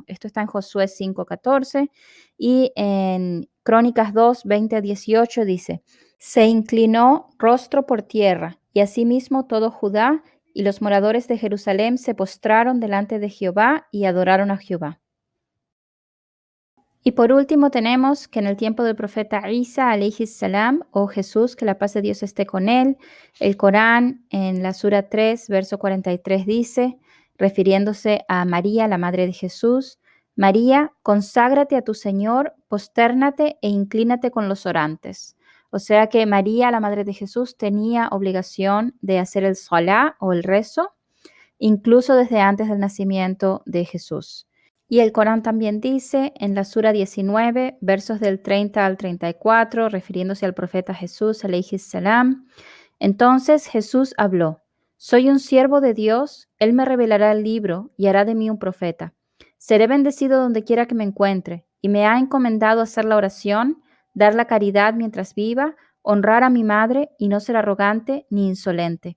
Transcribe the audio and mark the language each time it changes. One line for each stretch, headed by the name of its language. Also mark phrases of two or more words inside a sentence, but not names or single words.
Spanish: Esto está en Josué 5:14 y en Crónicas 2:20-18 dice: Se inclinó rostro por tierra y asimismo todo Judá y los moradores de Jerusalén se postraron delante de Jehová y adoraron a Jehová. Y por último tenemos que en el tiempo del profeta Isa
Arabic: عليه السلام,
Spanish: o Jesús, que la paz de Dios esté con él, el Corán en la Sura 3, verso 43 dice, refiriéndose a María, la madre de Jesús: María, conságrate a tu Señor, postérnate e inclínate con los orantes. O sea que María, la madre de Jesús, tenía obligación de hacer el salah o el rezo incluso desde antes del nacimiento de Jesús. Y el Corán también dice en la Sura 19, versos del 30 al 34, refiriéndose al profeta Jesús,
Arabic: عليه السلام.
Spanish: Entonces Jesús habló: Soy un siervo de Dios, Él me revelará el libro y hará de mí un profeta. Seré bendecido donde quiera que me encuentre, y me ha encomendado hacer la oración, dar la caridad mientras viva, honrar a mi madre y no ser arrogante ni insolente.